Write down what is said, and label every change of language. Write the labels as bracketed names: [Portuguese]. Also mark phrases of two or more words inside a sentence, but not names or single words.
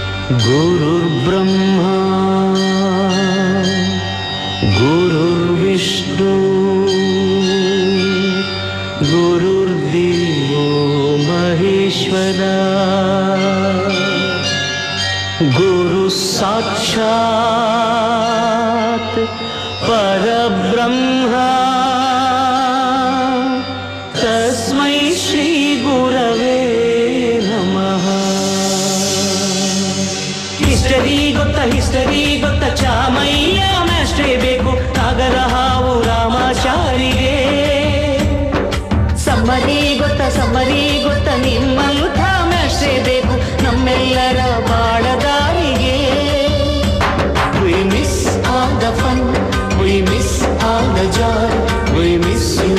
[Sanskrit] गुरुर्ब्रह्मा गुरुर्विष्णु गुरुर्देवो महेश्वरा गुरु साक्षात् परब्रह्मा तस्मै श्री गुरवे नमः। [Kannada] ಹಿಸ್ಟರಿ ಗೊತ್ತ ಚಾಮಯ್ಯ ಮಾಸ್ಟ್ರೇ ಬೇಕು ನಾಗರ ಹಾವು ರಾಮಾಚಾರಿಗೆ. ಸಮ್ಮರಿ ಗೊತ್ತ ನಿಮ್ಮಂಥ ಮಾಸ್ಟ್ರೇ ಬೇಕು ನಮ್ಮೆಲ್ಲರ ಬಾಳದಾರಿಗೆ. [English] We miss all the fun, we miss all the joy, we miss you.